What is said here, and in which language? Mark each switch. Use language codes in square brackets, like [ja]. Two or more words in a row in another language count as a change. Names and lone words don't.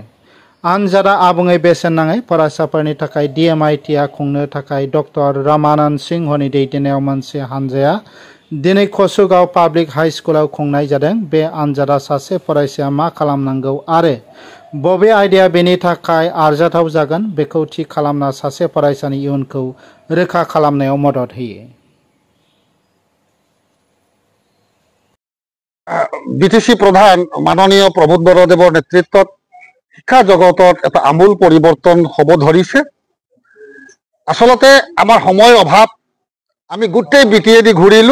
[brx] आनजादा आबुङै बेसेन नाङै। फरायसाफोरनि थाखाय DMITआ खुंनो थाखाय डक्टर रामानन्द सिंहनि दैदेननायाव मोनसे हानजाया दिनै कसुगाव पाब्लिक हाइ स्कुलाव खुंनाय जादों। बे आनजादा सासे फरायसाया मा खालामनांगौ आरो बबे आयदाया बेनि थाखाय आरजाथाव जागोन बेखौ थि खालामना सासे फरायसानि इयुनखौ रोखा खालामनायाव मदद होयो। [as] বিটিসি প্রধান মাননীয় প্রবোধ বড়দেৱৰ নেতৃত্বত শিক্ষা জগতত এটা আমূল পৰিৱৰ্তন হ'ব ধৰিছে। আচলতে আমাৰ সময় অভাৱ, আমি গোটেই BTAD ঘূৰিলো।